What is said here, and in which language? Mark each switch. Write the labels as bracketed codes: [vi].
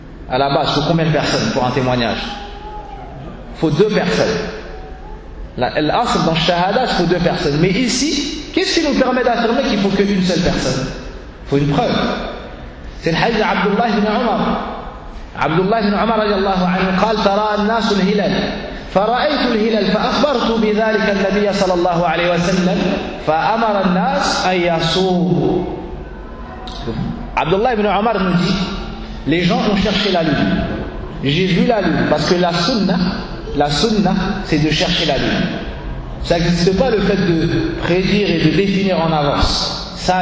[fr] À la base, pour combien de personnes pour un témoignage? Faut deux personnes. L'asr dans le shahada, faut deux personnes. Mais ici, qu'est-ce qui nous permet d'affirmer qu'il faut qu'une seule personne? Faut une preuve. C'est le hadith d'Abdullah ibn Umar. Abdullah ibn Umar, radiallahu anhu, [ar] قال ترى الناس الهلال. فرأيت الهلال فأخبرت بذلك النبي صلى الله عليه وسلم فأمر الناس أن يصوموا. [fr] Abdullah ibn Omar nous dit, les gens ont cherché la lune. J'ai vu la lune, parce que la sunna, c'est de chercher la lune. Ça n'existe pas le fait de prédire et de définir en avance.